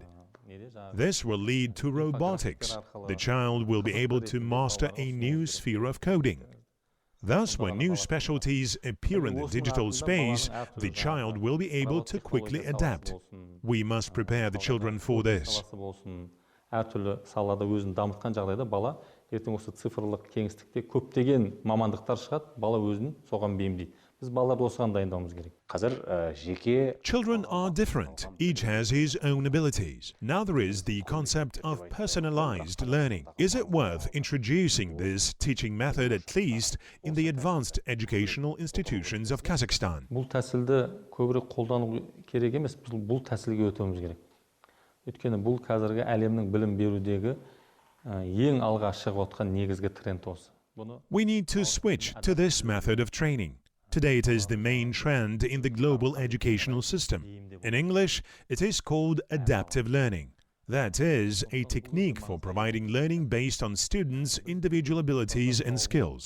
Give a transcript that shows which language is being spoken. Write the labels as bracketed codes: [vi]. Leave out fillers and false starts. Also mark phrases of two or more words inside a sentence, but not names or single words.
[en] This will lead to robotics. The child will be able to master a new sphere of coding. Thus, when new specialties appear in the digital space, the child will be able to quickly adapt. We must prepare the children for this. [kk] Әртүрлі салада өзін дамытқан жағдайда бала ертең осы цифрлық кеңістікте көптеген мамандықтар шығады, бала өзін соған бейімдейді. Біз балаларды осыған дайындауымыз керек. Қазір жеке [en] Children are different. Each has his own abilities. Now there is the concept of personalized learning. Is it worth introducing this teaching method at least in the advanced educational institutions of Kazakhstan? [kk] Бұл тәсілді көбірек қолдану керек емес, бұл тәсілге өтуіміз керек. Өйткені бұл қазіргі әлемнің білім берудегі ең алға шығып отқан негізгі тренд осы. [en] We need to switch to this method of training. Today it is the main trend in the global educational system. In English, it is called adaptive learning. That is, a technique for providing learning based on students' individual abilities and skills.